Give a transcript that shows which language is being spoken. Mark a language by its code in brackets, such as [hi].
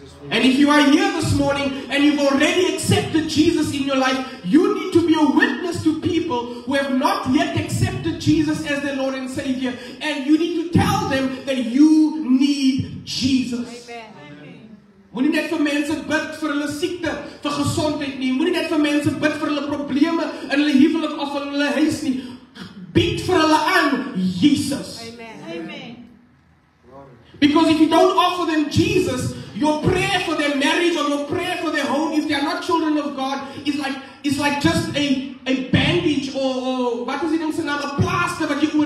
[en] And if you are here this morning and you've already accepted Jesus in your life, you need to be a witness to people who have not yet accepted Jesus as their Lord and Savior. And you need to tell them that you need Jesus. Amen. [af] Moenie net vir mense bid vir hulle siekte, vir gesondheid nie. Moenie net vir mense bid vir hulle probleme in hulle huwelik of in hulle huis nie. Bied vir hulle aan Jesus. [en] Amen. Because if you don't offer them Jesus, your prayer for their marriage or your prayer for their home, if they are not children of God, is like just a bandage or what is it in a plaster that